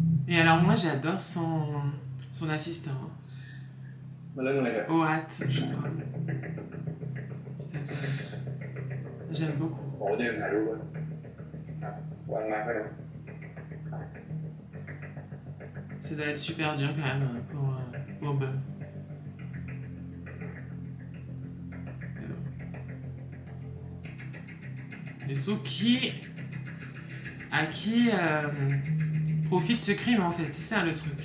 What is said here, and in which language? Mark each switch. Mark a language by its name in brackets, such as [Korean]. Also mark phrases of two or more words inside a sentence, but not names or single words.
[French] Et alors moi j'adore son assistant. [Thai] มาเรื่องอะไรกัน [French] Oat, je crois. Il s'appelle. J'aime beaucoup. [Thai] ผมจะถ่ายรูปไว้ครับวันมาก็ได้ [French] Ça doit être super dur quand même pour Bob. Et so à qui profite ce crime en fait, c'est ça le truc.